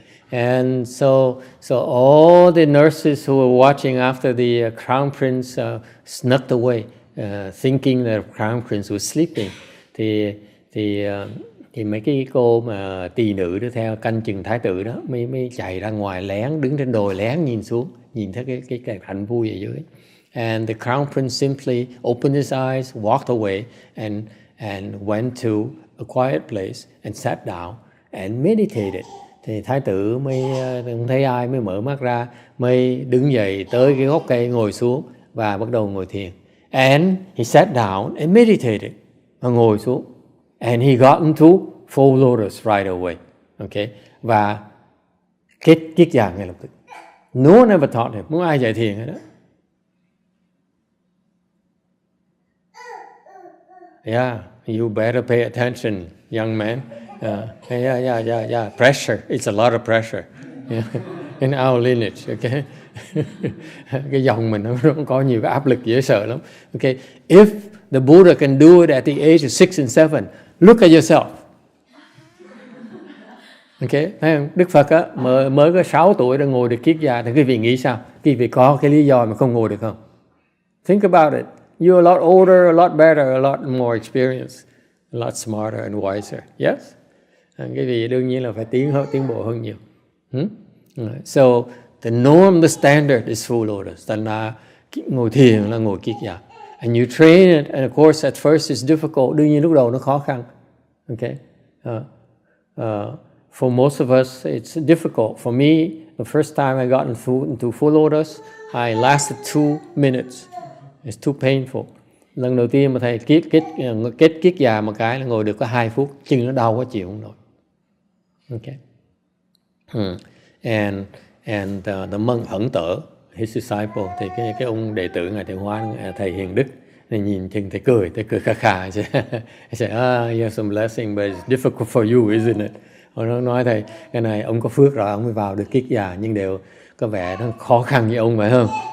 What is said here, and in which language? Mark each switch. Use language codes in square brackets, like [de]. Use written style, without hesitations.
[en] And so all the nurses who were watching after the crown prince snuck away, thinking that the crown prince was sleeping. [vi] Thì mấy cái cô mà tỳ nữ đó theo canh chừng thái tử đó mới chạy ra ngoài lén, đứng trên đồi lén nhìn xuống, nhìn thấy cái cảnh vui ở dưới. [en] And the crown prince simply opened his eyes, walked away, and went to a quiet place and sat down and meditated. [vi] Thì thái tử mới không thấy ai, mới mở mắt ra, mới đứng dậy tới cái gốc cây ngồi xuống và bắt đầu ngồi thiền. [en] And he sat down and meditated. [vi] Và ngồi xuống. [en] And he got into full lotus right away. [vi] Okay, và kiết giặc ngay lập tức. [en] No one ever taught him. [vi] Không ai dạy thiền hết đó. [en] Yeah, you better pay attention, young man. Yeah. Pressure. It's a lot of pressure. Yeah. In our lineage, okay. [vi] Cái dòng mình nó có nhiều cái áp lực dễ sợ lắm. [en] Okay, if the Buddha can do it at the age of 6 and 7, look at yourself. [vi] Okay, thấy không? Đức Phật á mới có 6 tuổi đã ngồi được kiết già, thì quý vị nghĩ sao? Quý vị có cái lý do mà không ngồi được không? [en] Think about it. You're a lot older, a lot better, a lot more experienced, a lot smarter and wiser. Yes? [vi] Cái gì đương nhiên là phải tiến bộ hơn nhiều. [en] So the norm, the standard is full lotus. [vi] Thành ra ngồi thiền là ngồi kiết giặc. [en] And you train it, and of course at first it's difficult. [vi] Đương nhiên lúc đầu nó khó khăn. [en] Okay? For most of us it's difficult. For me, the first time I got into full lotus, I lasted 2 minutes. It's too painful. [vi] Lần đầu tiên mà thầy kết kiết già một cái là ngồi được có 2 phút, chân nó đau quá chịu không nổi. Okay. [en] And the monk Ẩn Tở, his disciple, [vi] thì cái ông đệ tử ngài Thầy Hoa, thầy Hiền Đức, thì nhìn chừng thầy cười khà khà. [en] He said, you have some blessing, but it's difficult for you, isn't it? [vi] Nó nói thầy, cái này ông có phước rồi, ông mới vào được kiết già, nhưng đều có vẻ nó khó khăn với ông phải không?